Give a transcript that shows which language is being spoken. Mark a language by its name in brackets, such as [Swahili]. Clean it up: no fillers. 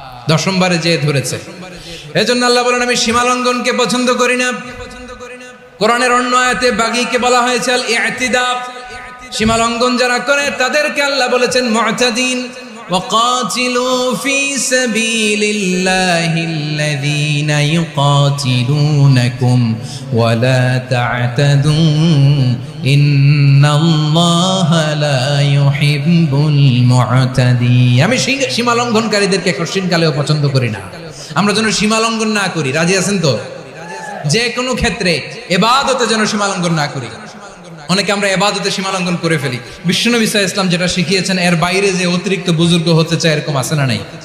[Bangla] 10ম বারে যে ধরেছে। এজন্য আল্লাহ বলেন, আমি সীমা লঙ্ঘনকে পছন্দ করি না। কোরআনের অন্য আয়াতে বাগীকে বলা হয়েছে আল ইতিদা। সীমা লঙ্ঘন যারা করে তাদেরকে আল্লাহ বলেছেন মুতাদিন। [Arabic] وقاتلوا في سبيل الله الذين يقاتلونكم ولا تعتدوا إن الله لا يحب المعتدين। [Bangla] আমি সীমা লঙ্ঘনকারীদেরকে কঠিনকালেও পছন্দ করি না। আমরা যেন সীমা লঙ্ঘন না করি। রাজি আছেন তো? যে কোনো ক্ষেত্রে ইবাদতে যেন সীমা লঙ্ঘন না করি। অনেকে আমরা ইবাদতে সীমা লঙ্ঘন করে ফেলি। বিশ্বনবী সাল্লাল্লাহু আলাইহি ওয়াসাল্লাম যেটা শিখিয়েছেন এর বাইরে যে অতিরিক্ত বুজুর্গ হতে চায় এরকম আছে না নাই?